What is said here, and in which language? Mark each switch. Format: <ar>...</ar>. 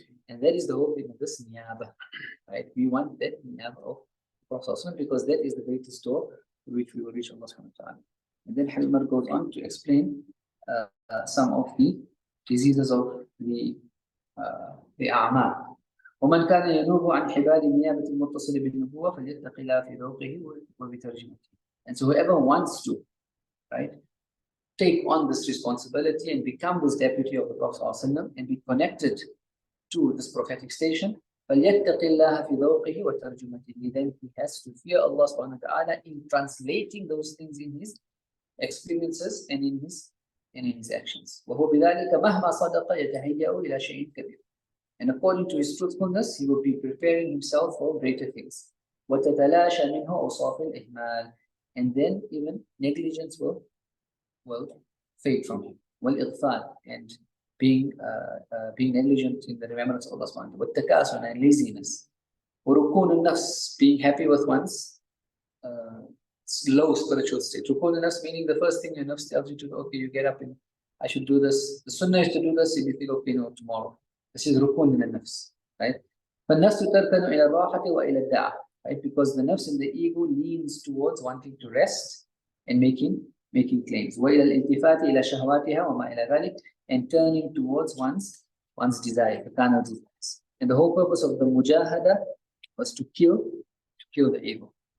<en>And that is the whole thing of this niyabah, right? We want that niyabah of Prophet because that is the greatest door to which we will reach Allah subhanahu wa ta'ala. And then Habib goes on to explain some of the diseases of the a'mal.</en> <ar>ومن كان ينوب عن حبال النيابة المتصل بالنبوة فليتق الله في ذوقه وبترجمته.</ar> <en>And so whoever wants to, right, take on this responsibility and become this deputy of the Prophet ﷺ and be connected to this prophetic station,</en> <ar>فليتق الله في ذوقه وترجمته.</ar> <en>Then he has to fear Allah subhanahu wa ta'ala in translating those things in his experiences and in his and in his actions.</en> <ar>وهو بذلك مهما صدق يتهيأ إلى شيء كبير.</ar> <en>And according to his truthfulness, he will be preparing himself for greater things.</en> <ar>وتتلاشى منه أوصاف الإهمال.</ar> <en>And then even negligence will fade from him.</en> <ar>والإغفال,</ar> <en>and being negligent in the remembrance of Allah subhanahu wa ta'ala.</en> <ar>والتكاسل,</ar> <en>and laziness.</en> <ar>وركون النفس,</ar> <en>being happy with one's low spiritual state. Rukun al-nafs, meaning the first thing your nafs tells you to do, okay, you get up and I should do this. The sunnah is to do this, and you feel, okay, no, tomorrow. This is rukun al-nafs, right?</en> <ar>فالنفس تركن إلى الراحة وإلى الدعة, right?</ar> <en>Because the nafs and the ego leans towards wanting to rest and making claims.</en> <ar>وإلى الالتفات إلى شهواتها وما إلى ذلك,</ar> <en>and turning towards one's desire, the carnal desires. And the whole purpose of the mujahada was to kill the ego.</en>